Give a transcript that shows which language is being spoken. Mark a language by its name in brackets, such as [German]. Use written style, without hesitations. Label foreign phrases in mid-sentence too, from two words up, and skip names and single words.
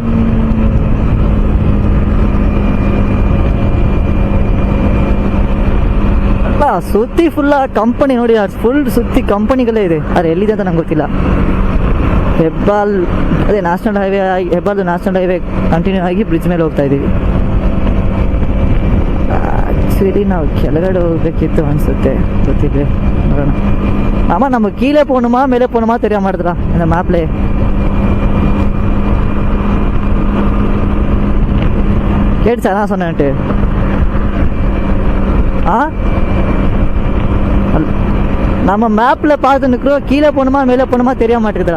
[Kannada] ಸುತ್ತಿ [English] full company [Kannada] ನೋಡಿ, ಫುಲ್ ಸುತ್ತಿ ಕಂಪನಿಗಳೇ ಇದೆ. ಆದರೆ ಎಲ್ಲಿದೆ ಅಂತ ನಂಗೆ ಗೊತ್ತಿಲ್ಲ. ಹೆಬ್ಬಾಲ್ ಅದೇ [English] national highway [Kannada] ಆಗಿ, ಹೆಬ್ಬಾಲ್ದು [English] national highway continue [Kannada] ಆಗಿ ಬ್ರಿಡ್ಜ್ ಮೇಲೆ ಹೋಗ್ತಾ ಇದ್ದೀವಿ. ಆ್ಯಕ್ಚುಲಿ ನಾವು ಕೆಳಗಡೆ ಹೋಗ್ಬೇಕಿತ್ತು ಅನಿಸುತ್ತೆ, ಗೊತ್ತಿದೆ ನೋಡೋಣ. [Tamil] ஆமா நம்ம கீழே போகணுமா மேலே போகணுமா தெரிய மாட்டேதுடா இந்த மேப்லே. கேட்டுச்சா நான் சொன்னேன்ட்டு? நம்ம மேப்ல பார்த்து நிற்கிறோம், கீழே போகணுமா மேலே போகணுமா தெரிய மாட்டேங்குதுடா.